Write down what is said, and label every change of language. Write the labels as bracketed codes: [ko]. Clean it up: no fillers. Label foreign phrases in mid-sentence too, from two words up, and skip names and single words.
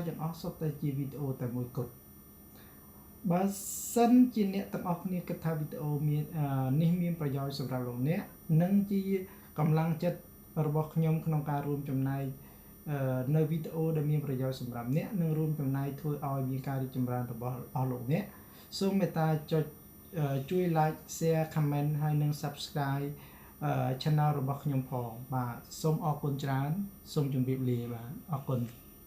[km] ទាំងអស់សុទ្ធតែជាវីដេអូតែមួយគត់បើសិនជាអ្នកទាំងអស់គ្នាគិតថាវីដេអូនេះមានប្រយោជន៍សម្រាប់លោកអ្នកនិងជាកម្លាំងចិត្តរបស់ខ្ញុំក្នុងការរួមចំណែកនៅវីដេអូដែលមានប្រយោជន៍សម្រាប់អ្នកនិងរួមចំណែកធ្វើឲ្យមានការរីកចម្រើនរបស់អស់លោកអ្នកសូមមេត្តាចុចជួយ [en] like share comment [km] ហើយនិង [en] subscribe channel [km] របស់ខ្ញុំផងបាទសូមអរគុណច្រើនសូមជម្រាបលាបាទអរគុណ